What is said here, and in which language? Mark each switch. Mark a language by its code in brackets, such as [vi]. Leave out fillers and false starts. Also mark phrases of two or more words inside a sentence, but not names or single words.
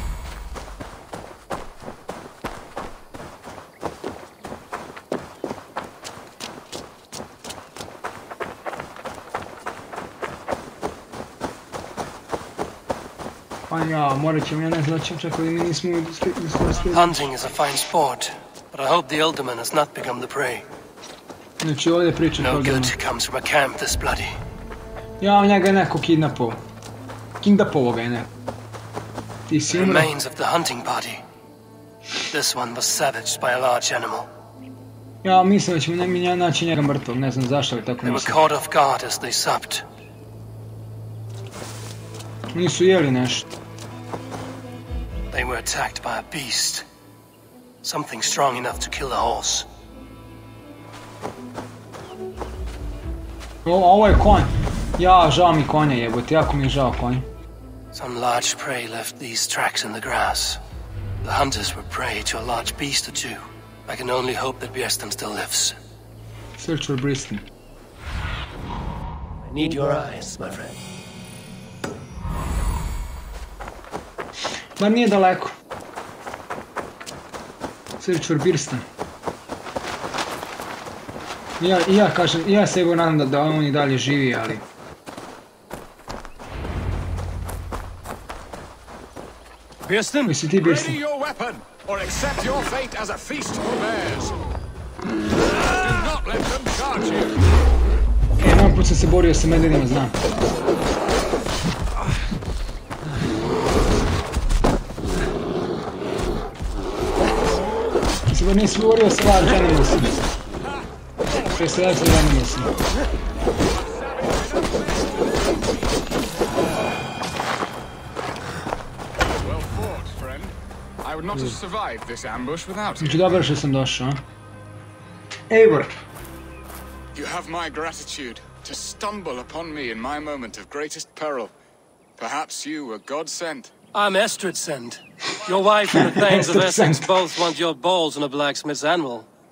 [hr] Pa ja, morat ćemo, ja ne znam čekaj, mi nismo iskoristili. [en] Hunting is a fine sport, but I hope the Alderman has not become the prey. [hr] Znači ovdje pričaš [en] No Alderman. good comes from a camp this bloody. [hr] Ja, njega je neko kidnapovao. Kidnapovao ga je neko. Ti si umro. [en] Remains of the hunting party. This one was savaged by a large animal. [hr] Ja, mislim da ćemo naći njega mrtvog, ne znam zašto ali tako [en] They were [hr] mislim. [en] caught off guard as they supped. [hr] Nisu jeli nešto. [en] They were attacked by a beast. Something strong enough to kill a horse. [hr] Ovo je konj. Ja, žao mi konja jebote, jako mi je žao konja. [en] Some large prey left these tracks in the grass. The hunters were prey to a large beast or two. I can only hope that Björnstam still lives. Search for Briston. I need your eyes, my friend. [hr] Bar nije daleko. [en] Search for Briston. [hr] Ja kažem, ja se evo nadam da on i dalje živi, ali... Björnstam? Misli ti Briston? [en] Ready your weapon, or accept your fate as a feast for bears. Do not let them charge you. [hr] Jedan put sam se borio sa medvedima, znam. Se nisi borio sa [en] large animalsima. [hr] Sve se [en] large animalsima. Well fought, friend. I would not have survived this ambush without you. [hr] Znači dobro što sam došao, a? [en] Eivor. You have my gratitude to stumble upon me in my moment of greatest peril. Perhaps you were God sent. I'm Estrid Send. Your wife and the Thanes of Estrid Essex Send. both want your balls on a blacksmith's anvil.